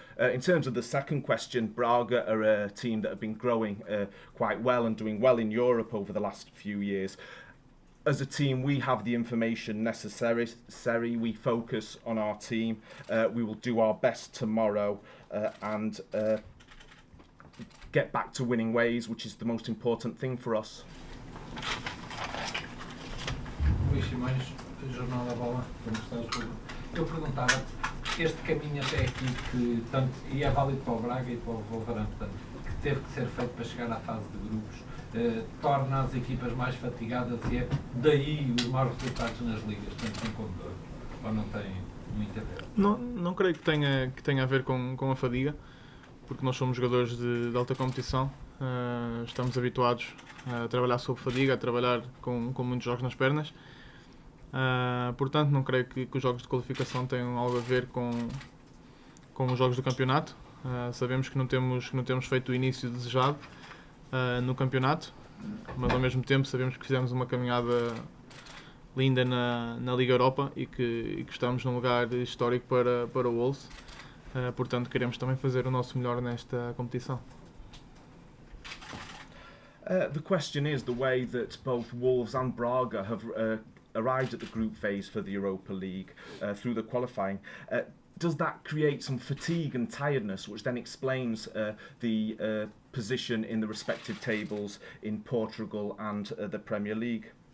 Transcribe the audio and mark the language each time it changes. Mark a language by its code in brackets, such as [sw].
[en] In terms of the second question, Braga are a team that have been growing quite well and doing well in Europe over the last few years. As a team, we have the information necessary. We focus on our team. We will do our best tomorrow and get back to winning ways, which is the most important thing for us. [pt] Luís Simões, Jornal da Bola, eu perguntava este caminho até aqui, que tanto, e é válido para o Braga e para o Wolverhampton, que teve que ser feito para chegar à fase de grupos, torna as equipas mais fatigadas e é daí os maus resultados nas ligas, tanto um como dois, ou não tem muito a ver? Não creio que tenha a ver com a fadiga, porque nós somos jogadores de alta competição, estamos habituados a trabalhar sob fadiga, a trabalhar com muitos jogos nas pernas. Portanto, não creio que os jogos de qualificação tenham algo a ver com com os jogos do campeonato. Sabemos que não temos feito o início desejado no campeonato, mas ao mesmo tempo sabemos que fizemos uma caminhada linda na Liga Europa e que estamos num lugar histórico para o Wolves. Portanto, queremos também fazer o nosso melhor nesta competição. [en] The question is the way that both Wolves and Braga have arrived at the group phase for the Europa League through the qualifying. Does that create some fatigue and tiredness, which then explains the position in the respective tables in Portugal and the Premier League?